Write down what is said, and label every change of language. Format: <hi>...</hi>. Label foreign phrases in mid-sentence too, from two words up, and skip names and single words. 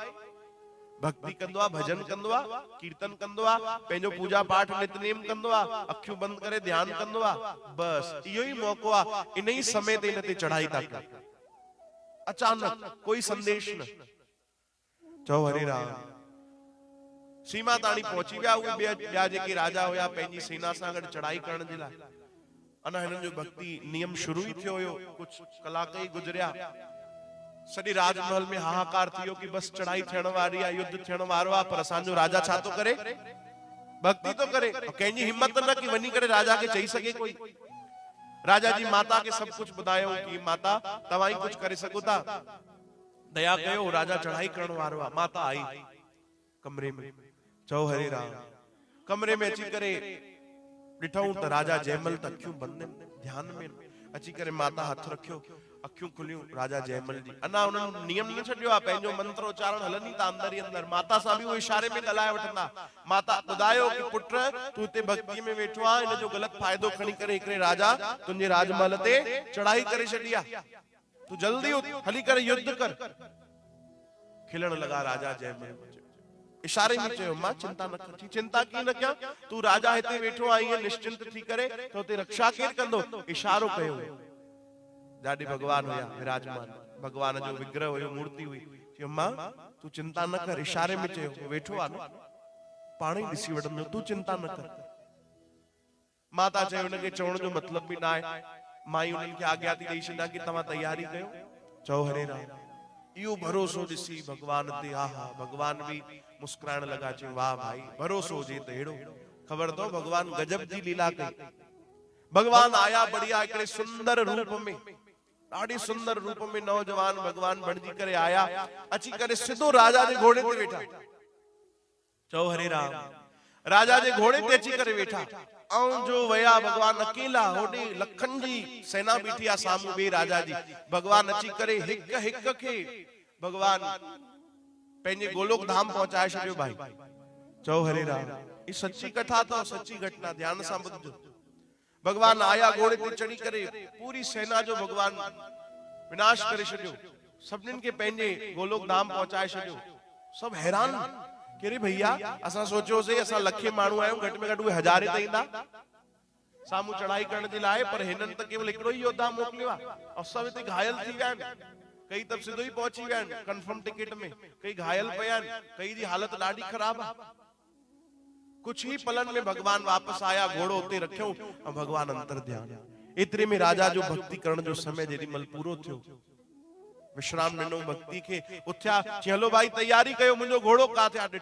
<sd>भक्ति कंदो आ, भजन कंदो आ, कीर्तन कंदो आ, पंहिंजो पूजा पाठ नितनेम कंदो आ, अखियूं बंद करे ध्यान कंदो आ। बस इहो ही मौको आ, इन ही समय ते इन ते चढ़ाई था कनि। अचानक कोई संदेश न। चओ हरे राम। सीमा ताणी पहुची विया उहे ॿिया जेके राजा हुया पंहिंजी सेना सां गॾु चढ़ाई करण जे लाइ। अना हिननि जो भक्ति नियम शुरू ही थियो हुयो, कुछ कलाक ही गुजरिया, सॼे राजमहल में हाहाकार थियो कि बस चढ़ाई थियण वारी आहे, युद्ध थियण वारो आहे, पर असांजो राजा छा थो करे? भक्ति तो करे। कंहिंजी हिम्मत न कि वञी करे राजा खे चई सघे कोई। राजा जी माता खे</sd> <hi>सब कुछ</hi> <sd>ॿुधायो कि माता तव्हां ही कुछ करे सघो था, दया कयो, राजा चढ़ाई करण वारो आहे। माता आई कमरे में। चओ हरे राम। कमरे में अची करे ॾिठऊं त राजा जयमल त अखियूं बंदि आहिनि, ध्यान में अची करे माता हथ रखियो, अखियूं खुलियूं राजा जयमल जी। अना उन्हनि नियम न छॾियो आहे, पंहिंजो मंत्र उच्चारण हलनि था अंदर ही अंदर। माता सां भी वो इशारे में ॻाल्हाए वठंदा। माता ॿुधायो कि पुट तूं हिते भक्ति में वेठो आहे, इन जो ग़लत फ़ाइदो खणी करे हिकिड़े राजा तुंहिंजे राजमहल ते चढ़ाई करे छॾी आहे, तूं जल्दी हली करे युद्ध कर। खिलण लगा राजा जयमल, इशारे में चयो मां चिंता न कर।</sd> <hi>चिंता की न क्या,</hi> <sd>तू राजा हिते वेठो आई है निश्चिंत थी करे, तो ते रक्षा केर कंदो? इशारो कयो। जाॾे भगवान हुया विराजमान, भगवान जो विग्रह हुयो, मूर्ति हुई। चयो मां तू चिंता न कर, इशारे में चयो, वेठो आ न पाण ही ॾिसी वठंदो, तू चिंता न कर। माता चयो उनखे चवण जो मतलब भी ना आहे, मां ही उन्हनि खे आज्ञा थी ॾेई छॾियां कि तव्हां तैयारी कयो। चओ हरे राम। इहो भरोसो ॾिसी भगवान ते आहा, भगवान भी मुस्कुराइण लगा। चयो वाह भाई, भरोसो हुजे त अहिड़ो। ख़बर अथव भगवान गजब जी लीला कई। भगवान आया बढ़िया हिकिड़े सुंदर रूप में, ॾाढे सुंदर रूप में नौजवान भगवान बणजी करे आया, अची करे सिधो राजा जे घोड़े ते वेठा। चओ हरे राम। राजा जे घोड़े ते अची करे वेठा, ऐं जो वया भगवान अकेला, होॾे लखनि जी सेना बीठी आहे साम्हूं ॿिए राजा जी। भगवान अची करे हिक हिक खे भगवान पंहिंजे गोलोक धाम पहुंचाए छॾियो भाई। चओ हरे राम। ये सच्ची कथा अथव, सच्ची घटना, ध्यान सां ॿुधजो। भगवान आया घोड़े ते चढ़ी करे, पूरी सेना जो भगवान विनाश करे छॾियो, सभिनीनि खे पंहिंजे गोलोक धाम पहुंचाए छॾियो। सब हैरान कि रे भैया, असां सोचियोसीं असां लखे माण्हू आहियूं, घटि में घटि उहे हज़ारे त ईंदा साम्हूं चढ़ाई करण जे लाइ, पर हिननि त केवल हिकिड़ो ही योद्धा मोकिलियो आहे, और सब हिते घायल थी विया आहिनि। कई त सिधो ही पहुची विया आहिनि</sd> <en>confirm ticket</en> <sd>में, कई घायल पिया आहिनि, कई जी हालत ॾाढी ख़राब आहे। कुछ ही पलन में भगवान वापस आया, घोड़ो उते रखियो और भगवान अंतर ध्यान। एतिरे में राजा जो भक्ति करण जो समय जेॾीमहिल पूरो थियो, विश्राम ॾिनो भक्ति खे, उथिया, चयो हलो भाई तैयारी कयो, मुंहिंजो घोड़ो काथे आहे।</sd>